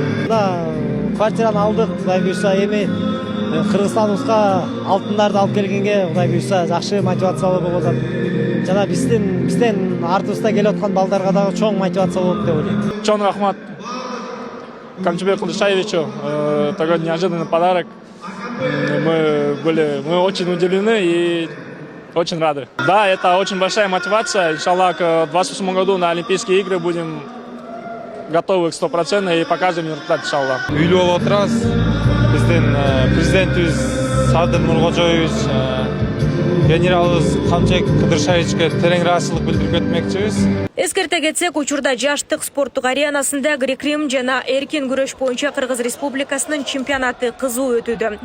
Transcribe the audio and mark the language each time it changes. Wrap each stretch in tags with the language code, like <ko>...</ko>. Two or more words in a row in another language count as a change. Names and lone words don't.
<ky>Квартираны алдык, Кудай буйрса, эми Кыргызстаныбызга алтындарды алып келгенге Кудай буйрса жакшы мотивациялуу болуп атат. Жана бизден артыбызда келип аткан балдарга дагы чоң мотивация болот деп ойлойм. Чоң рахмат Камчыбеку Ташиевичу,</ky> <ru>такой неожиданный подарок. Мы очень удивлены и очень рады. Да, это очень большая мотивация. Иншаллах, к 2028 году на Олимпийские игры будем готовы к 100% и покажем результат, иншаллах.</ru> <ky>Үйлүү болуп отурабыз. Биздин президентибиз Садыр Нуркожоевич, генералыбыз Камчыбек Кыдыршевичке терең ыраазычылык билдирип кетмекчибиз. Эскерте кетсек, учурда жаштык спорттук аренасында грек-рим жана эркин күрөш боюнча Кыргыз Республикасынын чемпионаты кызуу өтүүдө.</ky>